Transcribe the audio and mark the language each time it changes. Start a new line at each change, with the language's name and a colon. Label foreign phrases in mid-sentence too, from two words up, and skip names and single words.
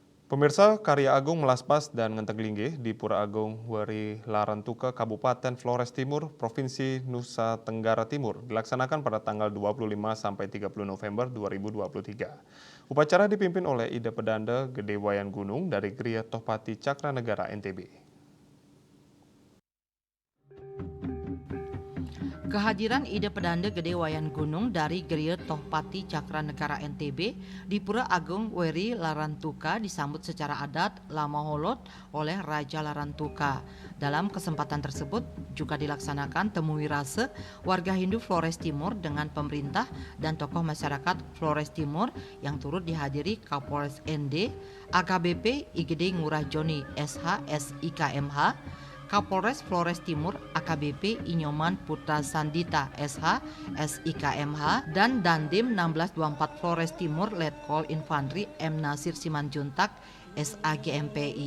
Indonesian: Pemirsa, karya Agung Melaspas dan Ngenteglingge di Pura Agung Weri Larantuka, Kabupaten Flores Timur, Provinsi Nusa Tenggara Timur dilaksanakan pada tanggal 25 sampai 30 November 2023. Upacara dipimpin oleh Ida Pedanda Gede Wayan Gunung dari Gria Tohpati Cakranegara NTB. Kehadiran Ide Pedanda Gede Wayan Gunung dari Geria Tohpati Cakranegara NTB di Pura Agung Weri Larantuka disambut secara adat Lamaholot oleh Raja Larantuka. Dalam kesempatan tersebut juga dilaksanakan temu wirase warga Hindu Flores Timur dengan pemerintah dan tokoh masyarakat Flores Timur yang turut dihadiri Kapolres ND, AKBP IGD Ngurah Joni SH SIKMH, Kapolres Flores Timur AKBP Inyoman Putra Sandita SH SIKMH dan Dandim 1624 Flores Timur Letkol Infantri M Nasir Simanjuntak SAGMPI.